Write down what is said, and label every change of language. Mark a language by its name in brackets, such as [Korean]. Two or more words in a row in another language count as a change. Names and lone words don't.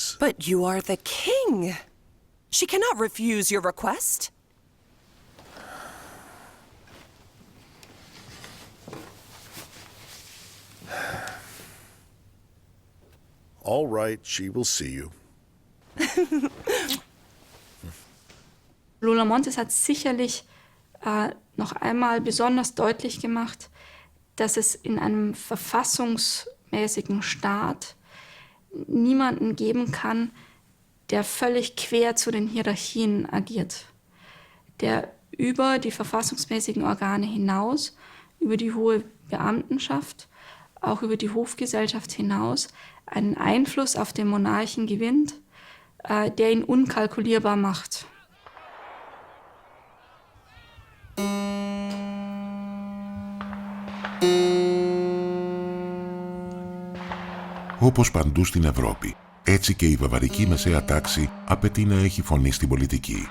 [English] But you are the king. She cannot refuse your request. All right, she will see you. [German] Lola Montez hat sicherlich noch einmal besonders deutlich gemacht, dass es in einem verfassungsmäßigen Staat niemanden geben kann, der völlig quer zu den Hierarchien agiert, der über die verfassungsmäßigen Organe hinaus, über die hohe Beamtenschaft, auch über die Hofgesellschaft hinaus, einen Einfluss auf den Monarchen gewinnt, der ihn unkalkulierbar macht. [Greek] Όπως παντού στην Ευρώπη, έτσι και η βαβαρική μεσαία τάξη απαιτεί να έχει φωνή στην πολιτική.